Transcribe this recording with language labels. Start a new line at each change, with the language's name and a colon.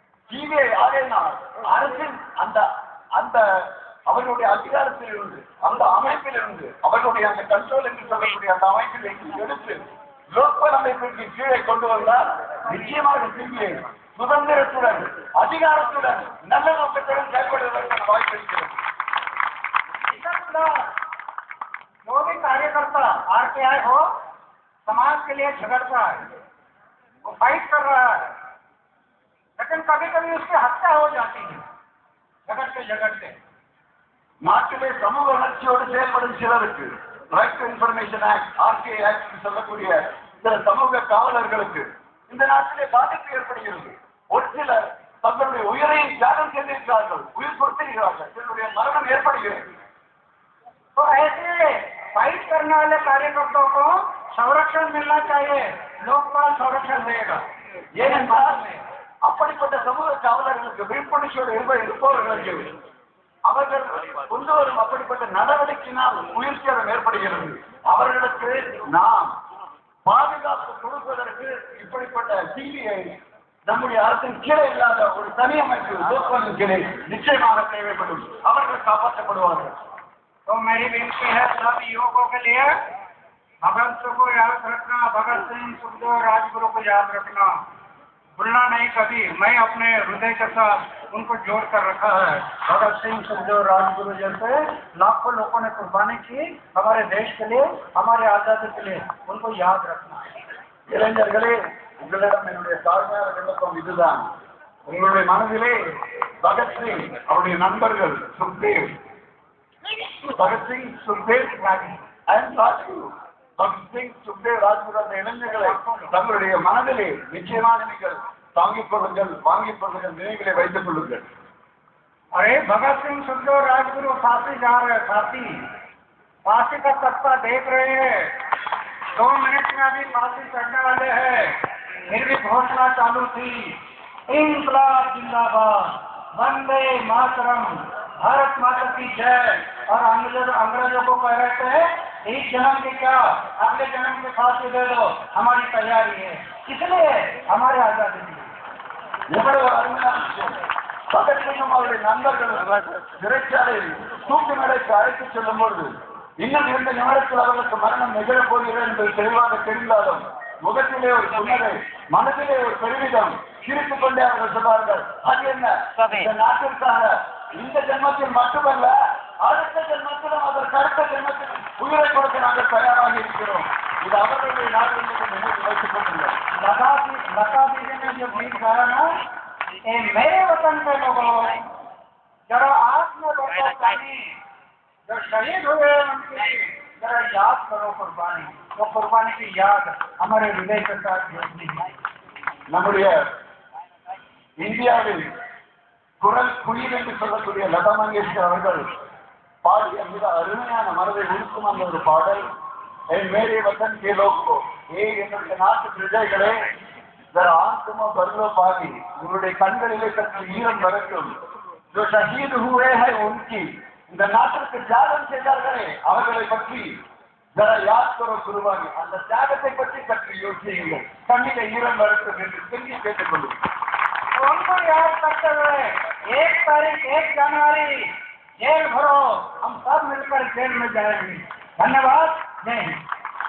Tamil: CBI ஆகையினால் அரசின் அந்த அவர்களுடைய அதிகாரத்தில் இருந்து, அந்த அமைப்பில் இருந்து, அவர்களுடைய அந்த கண்ட்ரோல் என்று சொல்லக்கூடிய அந்த அமைப்பில் எடுத்து லோக்பால் அமைப்பிற்கு கீழே கொண்டு வந்தால் நிச்சயமாக சிபிஐ சுதந்திரத்துடன் அதிகாரத்துடன் நல்ல நோக்கத்துடன் செயல்படுவதற்கான வாய்ப்பு இருக்கிறது.
Hindi: जो भी कार्यकर्ता आरटीआई हो, समाज के लिए झगड़ता है, वो फाइट कर रहा है, लेकिन कभी कभी उसकी हत्या हो जाती है झगड़ते।
Tamil: நாட்டிலே சமூக வளர்ச்சியோடு செயல்படும் சிலருக்கு right to information act, RTI act சொல்லக்கூடிய சில சமூக காவலர்களுக்கு இந்த நாட்டிலே பாதிப்பு ஏற்படுகிறது. ஒரு சிலர் தங்களுடைய உயிரை தியாகம் செய்திருக்கிறார்கள், உயிர் கொடுத்திருக்கிறார்கள், சிலருடைய மரணம் ஏற்படுகிறது.
Hindi: तो ऐसे फाइट करने वाले कार्यकर्ताओं को संरक्षण मिलना चाहिए, लोकपाल संरक्षण देगा।
Tamil: ஏனென்றால் அப்படிப்பட்ட சமூக காவலர்களுக்கு விழிப்புணர்ச்சியோடு இருப்பவர்களுக்கு அவர்கள் கொண்டு வரும் அப்படிப்பட்ட நடவடிக்கையினால் உயிர் சேதம் ஏற்படுகிறது. அவர்களுக்கு நாம் பாதுகாப்பு கொடுப்பதற்கு இப்படிப்பட்ட சிபிஐ நம்முடைய அரசின் கீழே இல்லாத ஒரு தனி அமைப்பு லோக்பாலின் கீழே நிச்சயமாக தேவைப்படும். அவர்கள் காப்பாற்றப்படுவார்கள்.
Hindi: तो मेरी विनती है सब युवकों के लिए, भगत को याद रखना, भगत सिंह, सुखदेव, राजगुरु को याद रखना, भूलना नहीं कभी। मैं अपने हृदय के साथ उनको जोड़ कर रखा है। भगत सिंह, सुखदेव, राजगुरु जैसे लाखों लोगों ने कुर्बानी की हमारे देश के लिए, हमारे आजादी के लिए, उनको याद रखना।
Tamil: இளைஞர்களே, உங்களிடம் என்னுடைய தாழ்மையான விண்ணப்பம் இதுதான். உங்களுடைய மனதிலே பகத்சிங், அவருடைய நண்பர்கள் சுக்தேவ், பகத்சிங், சுக்தேவ் அண்ட் ராஜ்குரு, பகத்சிங், சுக்தேவ், ராஜ்குரு அந்த இளைஞர்களை தங்களுடைய மனதிலே நிச்சயமாக நீங்கள் தாங்கிக் கொள்ளுங்கள், வாங்கிக் கொள்ளுங்கள், நினைவுகளை வைத்துக் கொள்ளுங்கள்.
Hindi: अरे भगत सिंह, सुखदेव, राजगुरु फांसी जा रहे, फांसी का तख्ता देख रहे हैं, 2 मिनट में अभी फांसी चढ़ने वाले हैं, फिर भी घोषणा चालू थी, इंकलाब जिंदाबाद, वंदे मातरम, भारत माता की जय। और अंग्रेजों को कह रहे थे इस जन्म की क्या, अगले जन्म की फांसी दे दो, हमारी तैयारी है, इसलिए हमारे आजादी की।
Tamil: எவ்வளவு அருமையான விஷயம். பகத்சிங்கும் அவருடைய நண்பர்கள் சிறைச்சாலையில் தூக்கு மேடைக்கு அழைத்துச் செல்லும் பொழுது இன்னும் 2 நிமிடத்தில் அவர்களுக்கு மரணம் நிகழப் போகிறது என்பது தெளிவாக தெரிந்தாலும் முகத்திலே ஒரு புன்னகை, மனதிலே ஒரு பெருமிதம், சிரித்துக் கொண்டே அவர்கள் சொன்னார்கள், அது என்ன, இந்த நாட்டிற்காக இந்த ஜென்மத்தில் மட்டுமல்ல அடுத்த ஜென்மத்திலும் அதற்கு அடுத்த ஜென்மத்திலும் உயிரை கொடுக்க நாங்கள் தயாராக இருக்கிறோம். இது அவர்களுடைய நாடு என்பதை நினைவு வைத்துக் கொள்ளுங்கள்.
Hindi: लता दीदी ने जो गीत गाया ना, ये मेरे वतन के लोगों, जरा आप में बरसो पानी, जो शहीद हुए उनकी जरा याद करो कुर्बानी. वो कुर्बानी की याद हमारे हृदय के साथ जुड़ती है.
Tamil: நம்முடைய இந்தியாவில் குரல் குயில் என்று சொல்லக்கூடிய லதா மங்கேஷ்கர் அவர்கள் பாடிய மிக அருமையான மனதை உருக்கும் அந்த ஒரு பாடல், என்
Hindi: மேரே வத்தன் கே லோகோ,
Tamil: என்னுடைய நாட்டு பிரஜைகளே,
Hindi: ஆத்மா பருவ பாதி,
Tamil: உங்களுடைய கண்களிலே சற்று ஈரம் வரட்டும்.
Hindi: जो शहीद हुए हैं उनकी,
Tamil: இந்த நாட்டிற்கு தியாகம் செய்தார்களே அவர்களை பற்றி
Hindi: जरा याद करो
Tamil: குருவானி, அந்த தியாகத்தை பற்றி சற்று யோசியுங்கள். கண்ணிலே ஈரம் வரட்டும் என்று சொல்லி கேட்டுக்கொள்ளும்.
Hindi: उनको याद करते हुए 1 तारीख 1 जनवरी जेल भरो, हम सब मिलकर जेल में जाएंगे. धन्यवाद. जय हिंद.